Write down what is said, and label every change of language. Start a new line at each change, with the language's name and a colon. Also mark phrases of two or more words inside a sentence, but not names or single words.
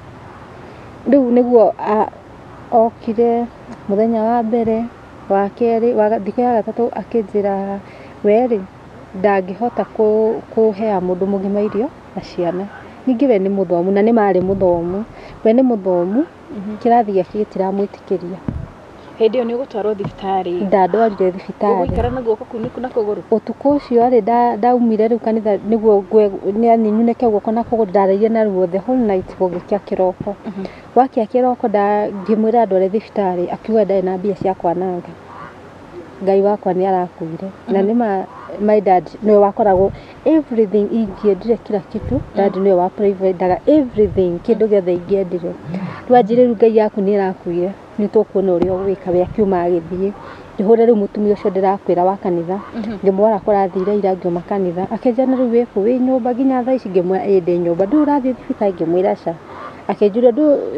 Kikuyu: rĩu nĩguo okire mũthenya wa mbere wa kerĩ wa thikũ ya gatatũ akĩnjĩra we rĩ ndangĩhota kũhea mũndũ mũgima irio na ciana ningĩ we nĩ mũthomu na nĩ marĩ mũthomu we nĩ mũthomu kĩrathi gĩake gĩtiramwĩtĩkĩria hĩndĩ ĩyo nĩ ũgũtwarwo thibitarĩ ndandwarire thibitarĩ ũgũikara na guoko kuniku na kũgũrũ ũtukũ ũcio rĩ ndaumire rĩu kanitha nĩguo nyunĩke guoko na kũgũrũ ndarĩire na ruo
English: the whole night
Kikuyu: gũgĩkĩa kĩroko gwakĩa kĩroko ngĩmwĩra ndware thibitarĩ akiuga ndarĩ na mbia cia kwananga Ngai wakwa nĩ arakuire na nĩma
English: my dad
Kikuyu: nĩwe wakoragwo everything ingĩendire
Swahili: kila kitu
Kikuyu: dad nĩwe wa providaga everything kĩndũ gĩothe ingĩendire rĩu anjĩrĩ rĩu Ngai yaku nĩ ĩrakuire nĩ tũkuona ũrĩa ũgwĩka we akiuma agĩthiĩ ndĩhũre rĩu mũtumia ũcio ndĩrakwĩra wa kanitha ngĩmwara kũrathire ira ngiuma kanitha akĩnjana rĩu wĩkũ wĩ nyũmba nginya thaa ici ngĩmwĩra ndĩ nyũmba ndũ ũrathiĩ thibitarĩ ngĩmwĩra ca akĩnjũria ndũ